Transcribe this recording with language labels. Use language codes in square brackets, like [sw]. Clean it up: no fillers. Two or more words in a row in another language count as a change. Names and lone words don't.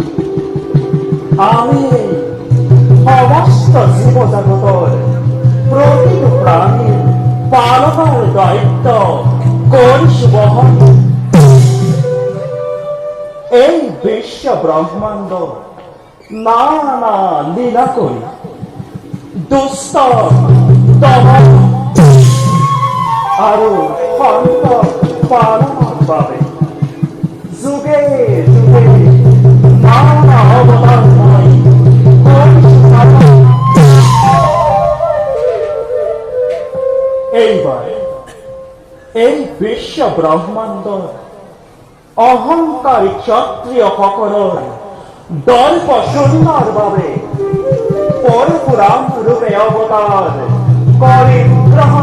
[bn] আমি সমস্ত জীবজগতের প্রতিটি প্রাণীর পালনের দায়িত্ব করিস বহন। [as] এই বিশ্ব ব্রহ্মাণ্ড নানা লীলা করি দুষ্ট দমন আৰু সন্ত পালনৰ বাবে যুগে যুগে নানা অৱতাৰ মই এইবাৰ এই বিশ্ব ব্ৰহ্মাণ্ডৰ অহংকাৰী ক্ষত্ৰিয়সকলৰ দৰ্প শূন্যৰ বাবে পৰশুৰাম ৰূপে অৱতাৰ কৰি গ্ৰহণ।